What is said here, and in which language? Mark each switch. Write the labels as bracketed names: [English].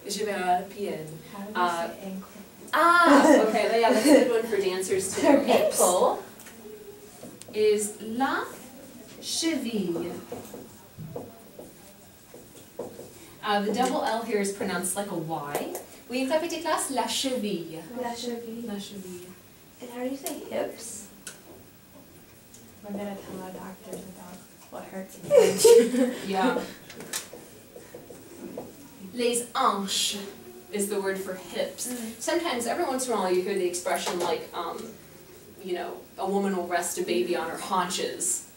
[French] J'ai mal à la pied. [English] How do you say ankle? Ah, okay, yeah, that's a good one for dancers too. Their hips. Ankle is la cheville. The double L here is pronounced like a Y. [French] Oui, répétez classe, la cheville. La cheville. La cheville. [English] And how do you say hips? We're gonna tell our doctors about what hurts in French. Yeah. Les hanches is the word for hips. Sometimes, every once in a while, you hear the expression like, you know, a woman will rest a baby on her haunches.